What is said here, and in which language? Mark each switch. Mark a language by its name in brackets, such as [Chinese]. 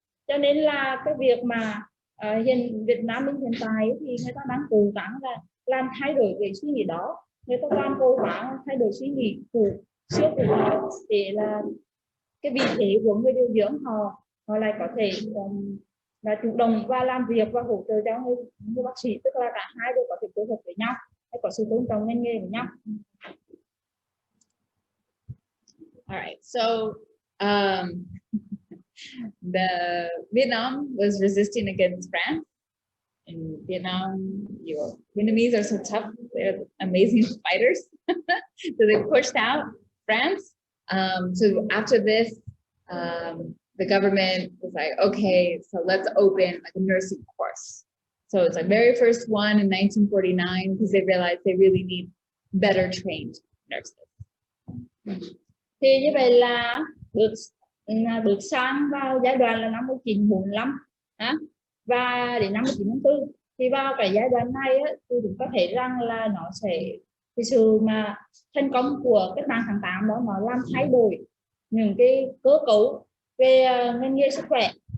[Vietnamese] Cho nên là cái việc mà hiện Việt Nam mình hiện tại thì người ta đang cố gắng là làm thay đổi cái suy nghĩ đó, người ta đang cố gắng thay đổi suy nghĩ xưa của họ để là cái vị thế của người điều dưỡng họ lại có thể là chủ động và làm việc và hỗ trợ cho người bác sĩ, tức là cả hai đều có thể phối hợp với nhau, có sự tôn trọng ngành nghề với nhau. [English] All right, so the Vietnam was resisting against France. In Vietnam, Vietnamese are so tough; they're amazing fighters. So they pushed out France. So after this, the government was like, okay, so let's open like a nursing course. So it's like very first one in 1949 because they realized they really need better trained nurses. [Vietnamese] Thì như vậy là bước sang vào giai đoạn là năm 1945 và đến năm 1954, thì vào cái giai đoạn này thì chúng có thể rằng là nó sẽ cái sự mà thành công của cách mạng tháng 8 đó nó làm thay đổi những cái cơ cấu về ngành nghề sức khỏe.